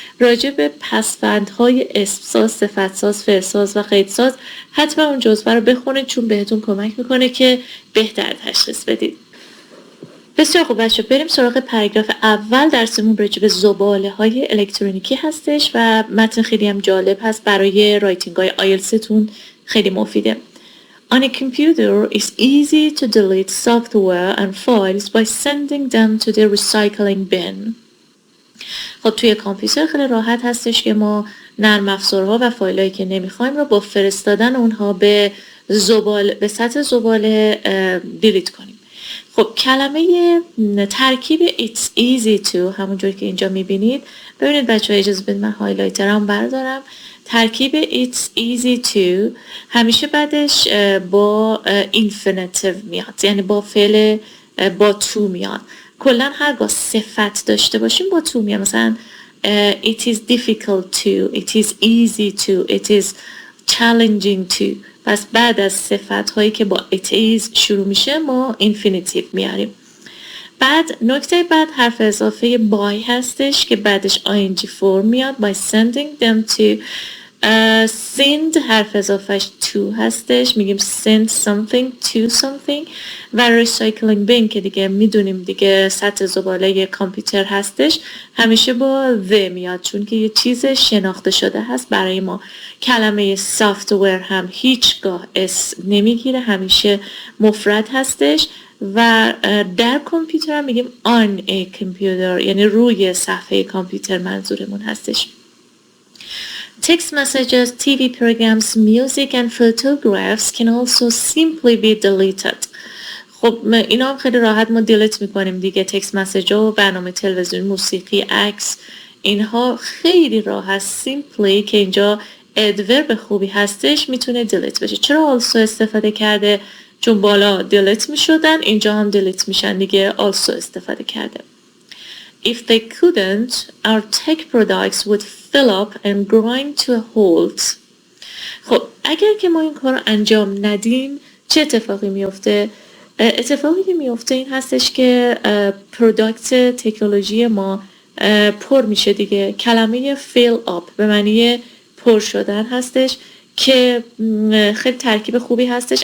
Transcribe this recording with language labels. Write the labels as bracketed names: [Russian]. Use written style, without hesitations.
[Persian] راجع به پسوندهای اسم ساز، صفت ساز، فعل ساز و قید ساز حتما اون جزوه رو بخونید چون بهتون کمک میکنه که بهتر تشخیص بدید. بسیار خوب بچه، بریم سراغ پاراگراف اول. درسمون راجع به زباله‌های الکترونیکی هستش و متن خیلی هم جالب هست، برای رایتینگ های آیلتستون خیلی مفیده. [English] On a computer, it's easy to delete software and files by sending them to the recycling bin. [Persian] خب توی کامپیوتر خیلی راحت هستش که ما نرم افزارها و فایلایی که نمیخوایم رو با فرستادن اونها به سطح زباله دیلیت کنیم. خب کلمه ترکیب [English] it's easy to [Persian] همونجور که اینجا میبینید، ببینید بچه ها اجازه بدید من هایلایترم بردارم. ترکیب [English] it's easy to [Persian] همیشه بعدش با infinitive میاد، یعنی با فعل با to میاد. کلن هرگاه صفت داشته باشیم با to میاد. [English] مثلا it is difficult to، it is easy to، it is challenging to. [Persian] پس بعد از صفت هایی که با it is شروع میشه ما infinitive میاریم. بعد نکته بعد حرف اضافه by هستش که بعدش ing form میاد. [English] by sending them to. [Persian] send حرف اضافهش to هستش، میگیم [English] send something to something. [Persian] و recycling bin که دیگه میدونیم دیگه سطح زباله کامپیوتر هستش، همیشه با the میاد چون که یه چیز شناخته شده هست برای ما. کلمه software هم هیچگاه اسم نمیگیره، همیشه مفرد هستش. و در کامپیوتر هم میگیم [English] on a computer، [Persian] یعنی روی صفحه کامپیوتر منظورمون هستش. [English] Text messages, TV programs, music and photographs can also simply be deleted. [Persian] خب اینا هم خیلی راحت ما دیلیت میکنیم دیگه. تکست مسیج ها و برنامه تلویزیون، موسیقی، عکس، اینها خیلی راحت simply که اینجا ادورب خوبی هستش میتونه دیلیت بشه. چرا also استفاده کرده؟ چون بالا دیلیت میشدن، اینجا هم دیلیت میشن دیگه، also استفاده کرده. [English] If they couldn't, our tech products would fill up and grind to a halt. [Persian] خب اگر که ما این کار رو انجام ندیم چه اتفاقی میفته؟ اتفاقی که میفته این هستش که پروداکت تکنولوژی ما پر میشه دیگه. کلمه fill up به معنی پر شدن هستش که خیلی ترکیب خوبی هستش.